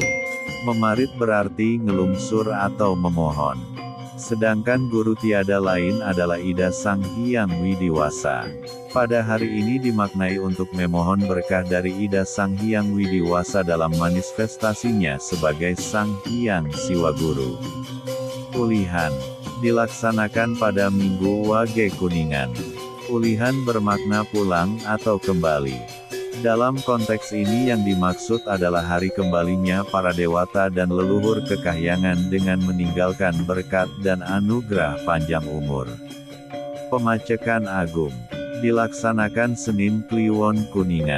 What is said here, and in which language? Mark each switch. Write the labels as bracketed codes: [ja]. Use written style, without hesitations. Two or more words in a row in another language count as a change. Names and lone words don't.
[id] Memarit berarti ngelungsur atau memohon. Sedangkan guru tiada lain adalah Ida Sang Hyang Widiwasa. Pada hari ini dimaknai untuk memohon berkah dari Ida Sang Hyang Widiwasa dalam manifestasinya sebagai Sang Hyang Siwa Guru. Ulihan dilaksanakan pada Minggu Wage Kuningan. Ulihan bermakna pulang atau kembali. Dalam konteks ini yang dimaksud adalah hari kembalinya para dewata dan leluhur ke kahyangan dengan meninggalkan berkat dan anugerah panjang umur. Pemacekan Agung dilaksanakan Senin Kliwon Kuningan.